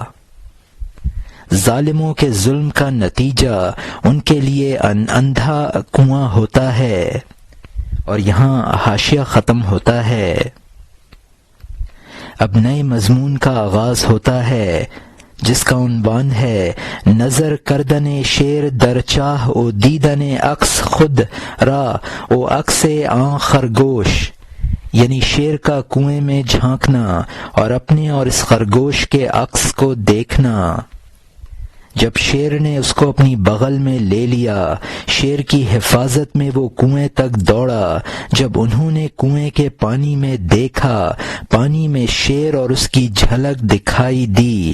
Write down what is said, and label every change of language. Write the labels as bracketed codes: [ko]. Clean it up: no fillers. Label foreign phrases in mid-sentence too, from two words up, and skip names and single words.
[ur] ظالموں کے ظلم کا نتیجہ ان کے لیے اندھا کنواں ہوتا ہے۔ اور یہاں حاشیہ ختم ہوتا ہے۔ اب نئے مضمون کا آغاز ہوتا ہے جس کا عنوان ہے [fa] نظر کردن شیر در چاہ او دیدن عکس خود را او عکس آن خرگوش، [ur] یعنی شیر کا کنویں میں جھانکنا اور اپنے اور اس خرگوش کے عکس کو دیکھنا۔ جب شیر نے اس کو اپنی بغل میں لے لیا، شیر کی حفاظت میں وہ کنویں تک دوڑا۔ جب انہوں نے کنویں کے پانی میں دیکھا، پانی میں شیر اور اس کی جھلک دکھائی دی۔